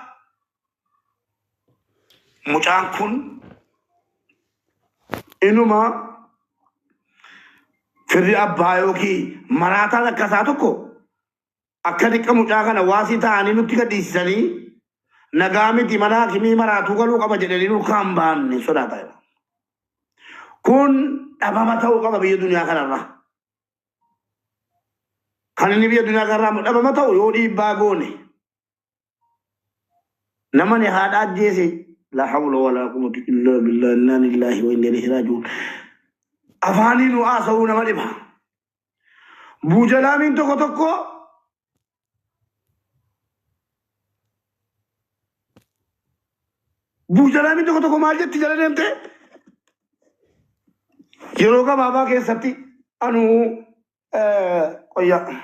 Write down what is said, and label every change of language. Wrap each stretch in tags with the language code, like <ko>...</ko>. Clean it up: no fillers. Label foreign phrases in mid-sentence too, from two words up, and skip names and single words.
<om>Mucaan kun inuma firri abbaa yookiin maraataan akkasaa tokko akka dhiqqa mucaa kana waasii ta'anii nutti gadhiisisanii nagaa miti mana hakimii maraatuu galuu qaba jedhanii nurkaan baanne sodaata. Kun dhabama ta'uu qaba biyya duniyaa kanarraa. Kan inni biyya duniyaa kanarraa dhabama ta'u yoo dhiibbaa goone namani haadha ajjeese</om> <ar>لا حول ولا قوة إلا بالله إنا لله وإنا إليه راجعون.</ar> <om>Afaanii nu haasa'uu nama dhiba. Buujalaamiin tokko tokko buujalaamiin tokko tokko maal jetti jala deemte yeroo gabaabaa keessatti anuu qoyya</om>